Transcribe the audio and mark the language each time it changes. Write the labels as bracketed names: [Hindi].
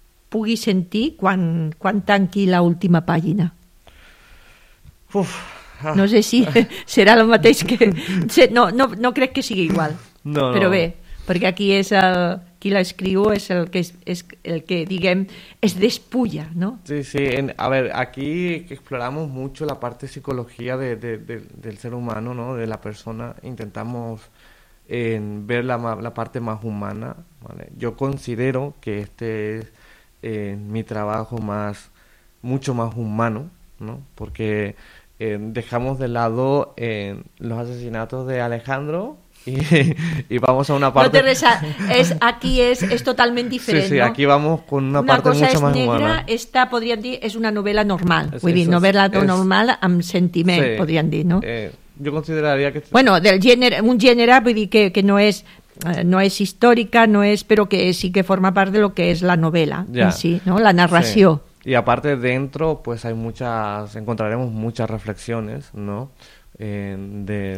[Catalan] Pugui sentir quan tanqui l'última pàgina. Uf! No sé si serà el mateix que... No crec que sigui igual. No, però no. Bé, perquè aquí és el... Qui l'escriu és el que, diguem, es despulla, ¿no? Sí, sí. [Spanish] A ver, aquí exploramos mucho la parte psicología del ser humano, ¿no? De la persona. Intentamos ver la parte más humana, ¿vale? Yo considero que este es mi trabajo mucho más humano, ¿no? Porque dejamos de lado los asesinatos de Alejandro... Y vamos a una parte... No te reza, aquí es totalmente diferente, sí, ¿no? Aquí vamos con una parte mucho más humana. Una cosa es negra, esta, podrían decir, es una novela normal. Novela normal [Catalan] amb sentiment, [Spanish] sí, podrían decir, ¿no? Yo consideraría que... Bueno, del género, un género, [Catalan] vull dir que [Spanish] no es histórica, no es, pero que sí que forma part de lo que es la novela, ya, en sí, ¿no? La narració. Sí. Y aparte dentro, pues hay muchas, encontraremos muchas reflexiones, ¿no? De